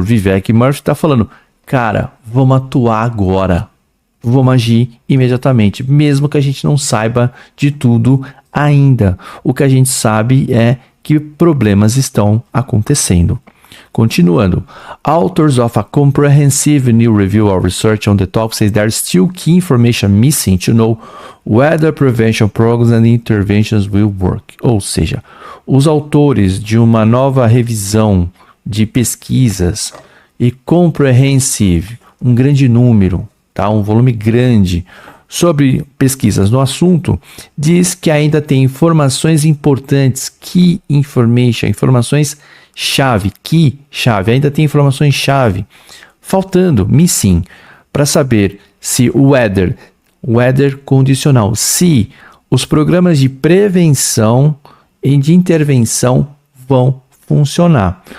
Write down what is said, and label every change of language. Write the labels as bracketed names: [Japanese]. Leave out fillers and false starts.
[Portuguese] Vivek Murthy, está falando, cara, vamos atuar agora. Vamos agir imediatamente, mesmo que a gente não saiba de tudo ainda. O que a gente sabe é que problemas estão acontecendo. Continuando, [English] authors of a comprehensive new review of research on the topic say there is still key information missing to know whether prevention programs and interventions will work. [Portuguese] Ou seja, os autores de uma nova revisão de pesquisas e comprehensive, um grande número, tá? Um volume grande sobre pesquisas no assunto, diz que ainda tem informações importantes, [English] key information, [Portuguese] informações-chave, ainda tem informações-chave, faltando, missing, para saber se o weather condicional, se os programas de prevenção e de intervenção vão funcionar.